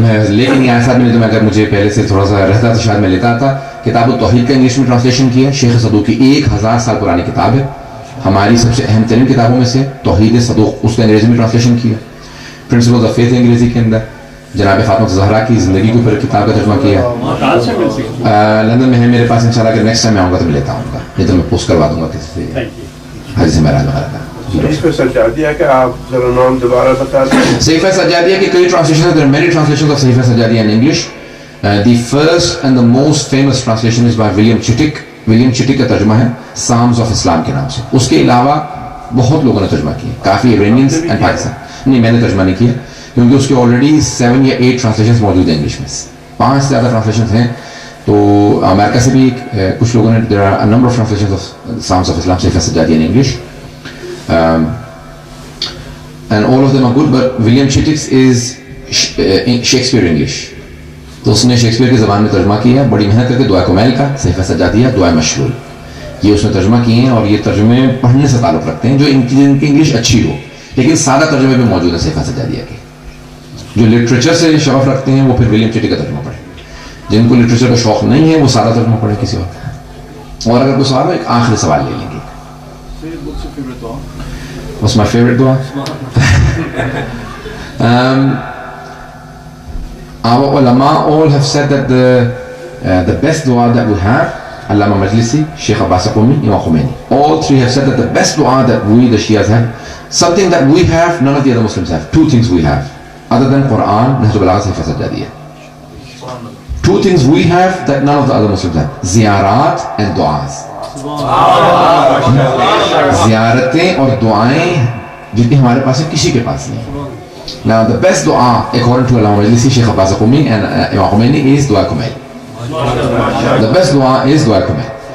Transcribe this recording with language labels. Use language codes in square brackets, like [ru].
[ur] میں لیکن یہ ایسا بھی نہیں، تو میں اگر مجھے پہلے سے تھوڑا سا رہتا تو شاید میں لیتا تھا۔ کتاب التوحید کا انگلش میں ٹرانسلیشن کیا ہے شیخ صدوق کی، 1000 سال پرانی کتاب ہے، ہماری سب سے اہم ترین کتابوں میں سے توحید صدوق، اس کا انگریزی میں ٹرانسلیشن کیا۔ پرنسپلز آف فیتھ انگریزی کے اندر، جناب فاطمہ زہرا کی زندگی کے اوپر کتاب کا ترجمہ کیا۔ کہاں سے مل سکتی ہے؟ لندن میں ہے میرے پاس، انشاءاللہ اگر نیکسٹ ٹائم میں آؤں گا تو میں لیتا ہوں گا، نہیں تو میں پوسٹ کروا دوں گا کسی سے، حدیث معراج وغیرہ کا۔ صحیفہ سجادیہ کا آپ ذرا نام دوبارہ بتا دیں۔ صحیفہ سجادیہ کی کئی translation, [en] there are many translations of صحیفہ سجادیہ in English. The first and the most famous translation is by William Chittick. [ur] William چٹک کا ترجمہ ہے Psalms of Islam کے نام سے۔ اس کے علاوہ بہت لوگوں نے ترجمہ کیا، کافی ایرانینز اینڈ پاکستان۔ نہیں، میں نے ترجمہ نہیں کیا کیونکہ اس کے آلریڈی 7 یا 8 ٹرانسلیشنز موجود ہیں انگلش میں۔ 5 سے زیادہ ٹرانسلیشن ہیں. تو امریکہ سے بھی کچھ لوگوں نے [en] there are a number of translations of Psalms of Islam Sayyid Sajjadi in English, and all of them are good, but William Chittick's is Shakespeare English. [ur] تو اس نے شیکسپیئر کی زبان میں ترجمہ کیا ہے بڑی محنت کر کے. دعائے کمیل کا صحیفہ سجادیہ, دعائے مشلول, یہ اس نے ترجمہ کیے ہیں, اور یہ ترجمے پڑھنے سے تعلق رکھتے ہیں جو ان کی انگلش اچھی ہو, لیکن سادہ ترجمے بھی موجود ہیں صحیفہ سجادیہ کے. جو لٹریچر سے شغف رکھتے ہیں وہ پھر ولیم چٹی کا ترجمہ پڑھیں. جن کو لٹریچر کا شوق نہیں ہے وہ سادہ ترجمہ پڑھے کسی وقت. اور اگر کوئی سوال ہو, ایک آخری سوال لے لیں گے. [en] What's my favorite dua? Our ulama all have said that the best dua that we have, Allama Majlisi, Sheikh Abbas Qumi, Imam Khomeini, all three have said that the best dua that we the Shias have, something that we have none of the other Muslims have. Two things we have other than Quran, Nahjul Balagha, Sahifa Sajjadiyya. Two things we have that none of the other Muslims have: ziyarat and du'as. [ur] زیارتیں اور دعائیں جتنی ہمارے پاس ہیں کسی کے پاس نہیں. [en] Now the best dua according to Allama Majlisi, Sheikh Abbas Qumi and Imam Khomeini is dua kumail. The best dua is dua kumail.